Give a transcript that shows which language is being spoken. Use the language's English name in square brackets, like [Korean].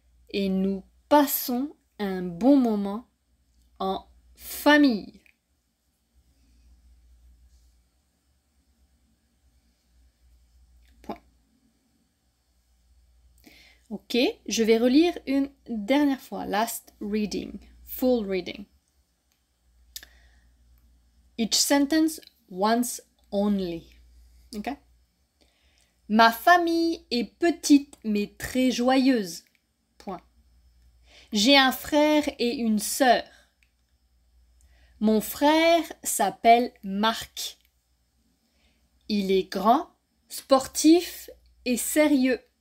[French] Et nous passons un bon moment en famille. Point. Ok, je vais relire une dernière fois. [English] Last reading. Full reading. Each sentence once only. Okay? [French] Ma famille est petite mais très joyeuse. Point. J'ai un frère et une sœur. Mon frère s'appelle Marc. Il est grand, sportif et sérieux.